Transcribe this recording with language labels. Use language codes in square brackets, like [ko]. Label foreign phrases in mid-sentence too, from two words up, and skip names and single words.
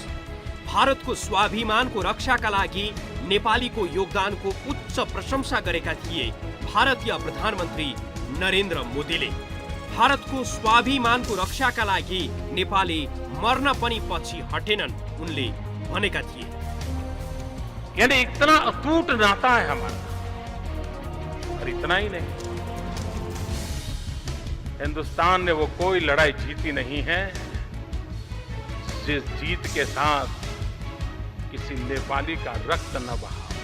[ne] भारतको स्वाभिमानको रक्षाका लागि नेपालीको योगदानको उच्च प्रशंसा गरेका थिए भारतीय प्रधानमन्त्री नरेन्द्र मोदीले। भारतको स्वाभिमानको रक्षाका लागि नेपाली मर्न पनि पछि हटेनन् उनले भनेका थिए। [hi] यानी इतना अटूट नाता है हमारा। और इतना ही नहीं, हिंदुस्तान ने वो कोई लड़ाई जीती नहीं है जिस जीत के साथ किसी नेपाली का रक्त न बहा।